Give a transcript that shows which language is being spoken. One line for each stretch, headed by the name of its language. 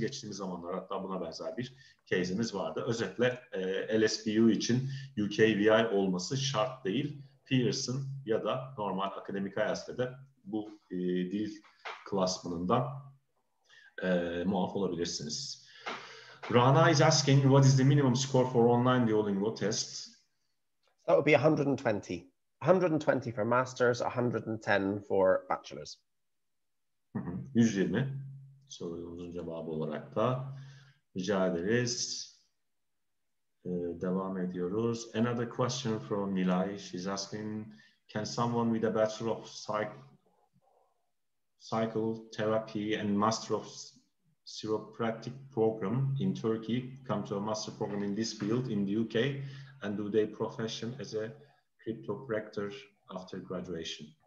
Turkish: Geçtiğimiz zamanlar hatta buna benzer bir case'imiz vardı. Özetle LSBU için UKVI olması şart değil. Pearson ya da normal akademik IELTS'te de bu dil klasmanından muaf olabilirsiniz.
English: Rana is asking, what is the minimum score for online Duolingo test? That would be 120. 120 for masters, 110 for bachelors.
Turkish: 120 sorumuzun cevabı olarak da rica ederiz. Devam ediyoruz.
English: Another question from Nilay. She's asking, can someone with a Bachelor of Psychotherapy and Master of Chiropractic program in Turkey come to a master program in this field in the UK, and do they profession as a chiropractor after graduation?